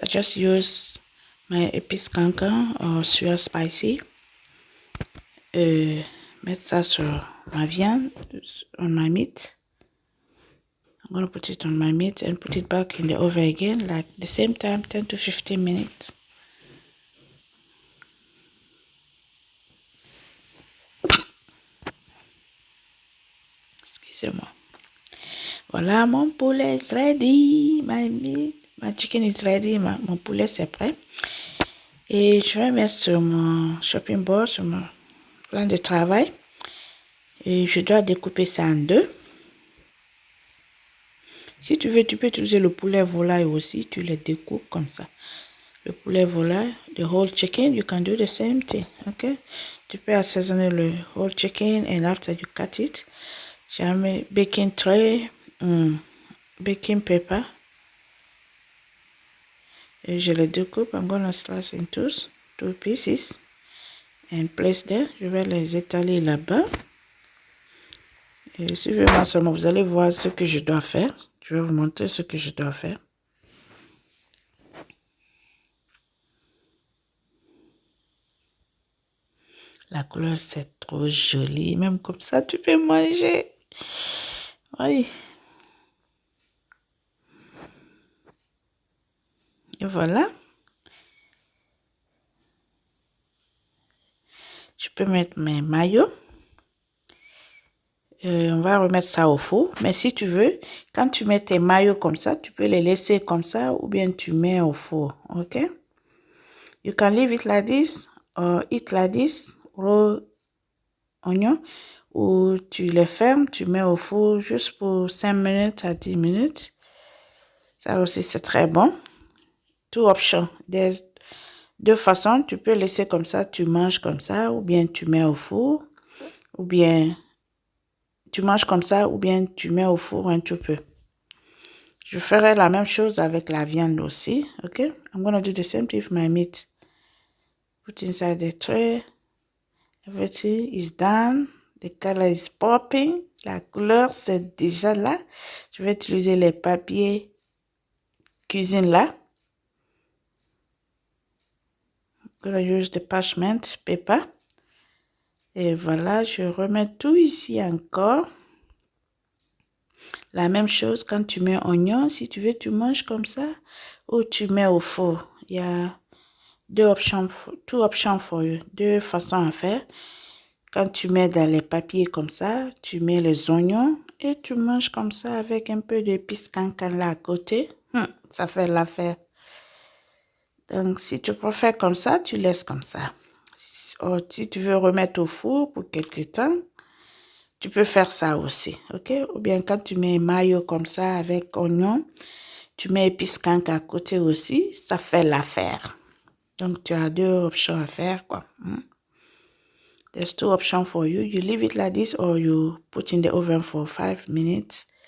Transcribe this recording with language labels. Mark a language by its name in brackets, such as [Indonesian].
[English] I just use my épices cancan or sweet spicy. [French] Mettre ça sur ma viande, [English] on my meat. I'm gonna put it on my meat and put it back in the oven again, like the same time, 10 to 15 minutes. [French] Excusez-moi. Voilà, mon poulet [English] is ready. My meat, my chicken is ready. [French] Mon poulet c'est prêt. Et je vais mettre sur mon chopping board, sur mon plan de travail. Et je dois découper ça en deux. Si tu veux, tu peux utiliser le poulet volaille aussi. Tu le découpes comme ça. Le poulet volaille, [English] the whole chicken, you can do the same thing. [French] Okay? Tu peux assaisonner le [English] whole chicken and after you cut it. [French] J'ai mis [English] baking tray, baking pepper. [French] Et je le découpe. [English] I'm gonna slice in two pieces and place there. [French] Je vais les étaler là-bas. Et suivez-moi seulement, vous allez voir ce que je dois faire. Je vais vous montrer ce que je dois faire. La couleur, c'est trop joli. Même comme ça, tu peux manger. Oui. Et voilà. Je peux mettre mes maillots. On va remettre ça au four. Mais si tu veux, quand tu mets tes maillots comme ça, tu peux les laisser comme ça ou bien tu mets au four. OK? [English] You can leave it like this or eat like this. Raw onion. [French] Ou tu les fermes, tu mets au four juste pour 5 minutes à 10 minutes. Ça aussi, c'est très bon. [English] Two options. There's [French] deux façons. Tu peux laisser comme ça, tu manges comme ça, ou bien tu mets au four, ou bien tu manges comme ça, ou bien tu mets au four un tout peu. Je ferai la même chose avec la viande aussi. OK? [English] I'm going to do the same thing with my meat. Put inside the tray. Everything is done. The color is popping. [French] La couleur, c'est déjà là. Je vais utiliser les papiers cuisine là. [English] I'm going to use the parchment paper. [French] Et voilà, je remets tout ici encore. La même chose quand tu mets oignon. Si tu veux, tu manges comme ça ou tu mets au four. Il y a [English] two options for you. [French] Deux façons à faire. Quand tu mets dans les papiers comme ça, tu mets les oignons et tu manges comme ça avec un peu d'épices cancan là à côté. Ça fait l'affaire. Donc, si tu préfères comme ça, tu laisses comme ça. Si tu veux remettre au four pour quelques temps, tu peux faire ça aussi, OK? Ou bien quand tu mets mayo comme ça avec oignon, tu mets épices cancan à côté aussi, ça fait l'affaire. Donc, tu as deux options à faire, quoi. [English] There's two options for you. You leave it like this or you put in the oven for 5 minutes.